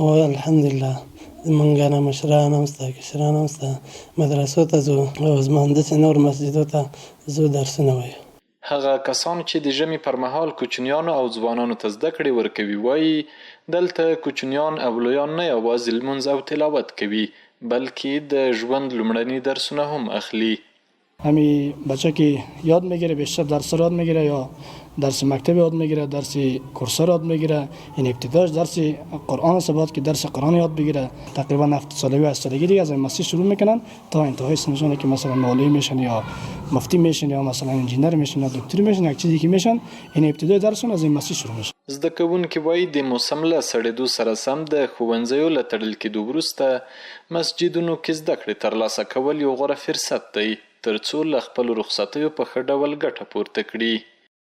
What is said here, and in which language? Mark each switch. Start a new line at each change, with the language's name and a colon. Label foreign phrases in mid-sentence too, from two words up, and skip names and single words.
Pashto: الحمدلله زمونږ نه مشران هم شته، کشران هم شته، مدرسو ته ځو او زما همداسې نور مسجدو ته ځو درسونه وایو. هغه کسان چې د ژمي پر مهال کوچنیانو او ځوانانو ته زده کړې ورکوي وایي دلته کوچنیان او لویان نه یوازې لمونځ او تلاوت کوي بلکه د ژوند لومړني درسونه هم اخلي.
Persian: همین بچه که یاد میگیره، بیشتر درس یاد میگیره یا درس مکتب یاد میگیره، درس کورس یاد میگیره. این ابتداش درس قرآن است، بعد که درس قرآن یاد بگیره تقریبا 7 سالگی و 8 سالگی دیگه از این مسیر شروع میکنن تا انتهای سنشونه که مثلا مولوی میشن یا مفتی میشن یا مثلا انجینر میشن یا دکتر میشن، یک چیزی که میشن این ابتدای درسون از این مسیر شروع میشه.
Pashto: زده کوونکي وایي د موسم له سړېدو سره سم د ښوونځیو له تړل کېدو وروسته مسجدونو کې زده کړې ترلاسه کول یو غوره فرصت دی تر څو له خپلو رخصتیو په ښه ډول ګټه پورته کړي.